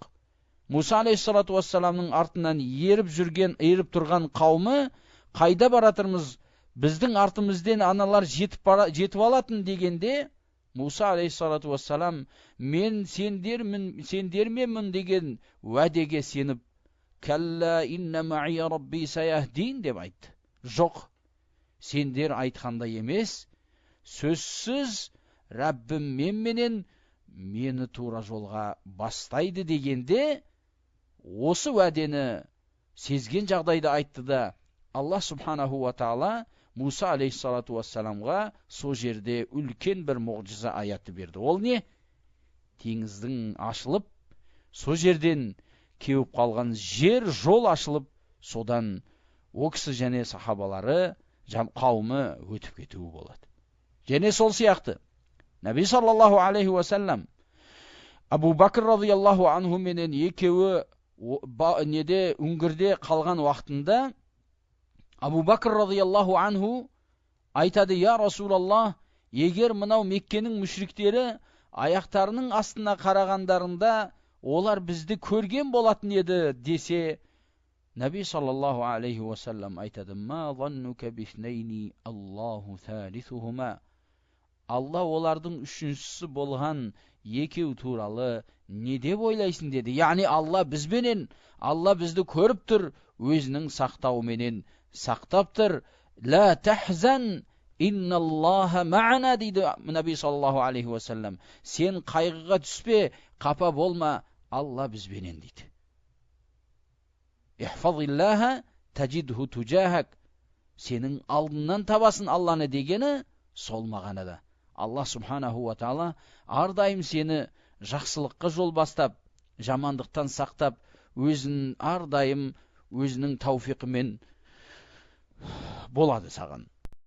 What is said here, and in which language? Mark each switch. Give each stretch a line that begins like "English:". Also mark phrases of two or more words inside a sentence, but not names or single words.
Kazakh: Муса
Arabic: عليه الصلاة والسلام
Kazakh: артынан еріп тұрған қауымы: "Қайда баратырмыз? Біздің артымыздан аналар жетіп алатын" дегенде, Муса
Arabic: عليه الصلاة والسلام:
Kazakh: "Мен сендерменмін" деген уәдеге сеніп,
Arabic: "كلا إن معي ربي سيهدين"
Kazakh: деп айтты. Жоқ, сендер айтқандай емес, сөзсіз Раббім менен мені тура жолға бастайды дегенде, осы уәдені сезген жағдайда айтты да,
Arabic: الله سبحانه وتعالى
Kazakh: Муса
Arabic: عليه الصلاة والسلام
Kazakh: сол жерде үлкен бір мұғжиза аятты берді. Ол не? Теңіздің ашылып, сол жерден кеуіп қалған жол ашылып, содан о кісі және сахабалары, қауымы өтіп кетуі болады. Және сол сияқты
Arabic: النبي صلى الله عليه وسلم
Kazakh: Абу Бакр
Arabic: رضي الله عنه
Kazakh: менен екеуі үңгірде қалған уақытында Абу Бакр
Arabic: رضي الله عنه
Kazakh: айтады:
Arabic: "يا رسول الله,
Kazakh: егер мынау Меккенің мүшриктері аяқтарының астына қарағандарында олар бізді көрген болатын еді" десе,
Arabic: النبي صلى الله عليه وسلم айтады: "ما ظنك باثنين الله ثالثهما."
Kazakh: Алла олардың үшіншісі болған екеу туралы не деп ойлайсың деді. Яғни Алла бізбенен, Алла бізді көріп тұр, өзінің сақтауменен сақтап тұр.
Arabic: "لا تحزن إن الله معنا" дейді النبي صلى الله عليه وسلم.
Kazakh: Сен қайғыға түспе, қапа болма, Алла бізбенен дейді.
Arabic: "احفظ الله تجده تجاهك."
Kazakh: Сенің алдынан табасын Алланы дегені сол мағынада да.
Arabic: الله سبحانه وتعالى
Kazakh: ардайым сені жақсылыққа жол бастап, жамандықтан сақтап, ардайым өзінің тауфиқымен болады саған.